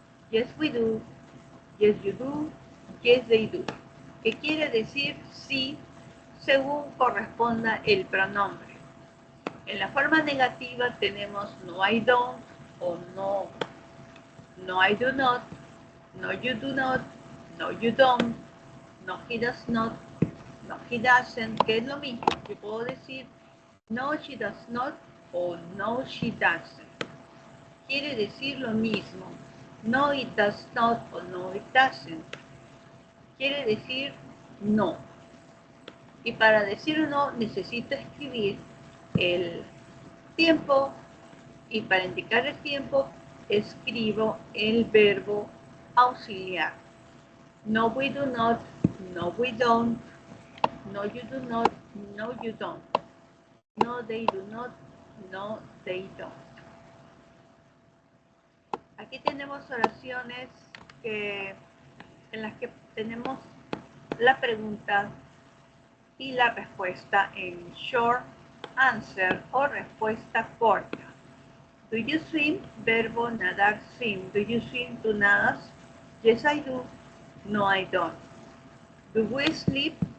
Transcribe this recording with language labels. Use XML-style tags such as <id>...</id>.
<en>Yes, we do, yes, you do, yes, they do.</en> <es>Que quiere decir sí, según corresponda el pronombre. En la forma negativa tenemos</es> <en>no, I don't, o no, no, I do not, no, you do not, no, you don't, no, he does not, no, he doesn't,</en> <es>que es lo mismo. Yo puedo decir</es> <en>no, she does not, o no, she doesn't.</en> <es>Quiere decir lo mismo.</es> <en>No, it does not, o no, it doesn't.</en> <es>Quiere decir no. Y para decir no necesito escribir el tiempo, y para indicar el tiempo escribo el verbo auxiliar.</es> <en>No, we do not, no, we don't, no, you do not, no, you don't, no, they do not, no, they don't.</en> <es>Aquí tenemos oraciones en las que tenemos la pregunta y la respuesta en short answer o respuesta corta.</es> <en>Do you swim?</en> <es>Verbo nadar,</es> <en>swim. Do you swim?</en> <es>¿Tú nadas?</es> <en>Yes, I do. No, I don't. Do we sleep?</en>